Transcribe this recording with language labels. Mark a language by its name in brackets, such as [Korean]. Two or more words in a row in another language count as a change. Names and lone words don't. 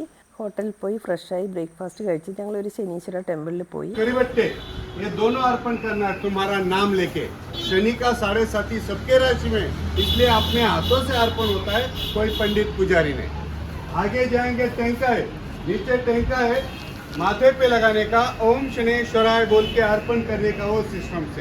[Malayalam] ഹോട്ടലിൽ പോയി ഫ്രഷായി ബ്രേക്ക്ഫാസ്റ്റ് കഴിച്ച് ഞങ്ങൾ ഒരു ശനീശ്വര ടെമ്പിളിൽ പോയി. [Hindi] ये दोनों अर्पण करना है तुम्हारा नाम लेके। शनि का 7.5 सबके राशि में, इसलिए अपने हाथों से अर्पण होता है, कोई पंडित पुजारी नहीं। आगे जाएंगे टेंका है, नीचे टेंका है, माथे पे लगाने का ओम शनेश्वराय बोल के अर्पण करने का वो सिस्टम से।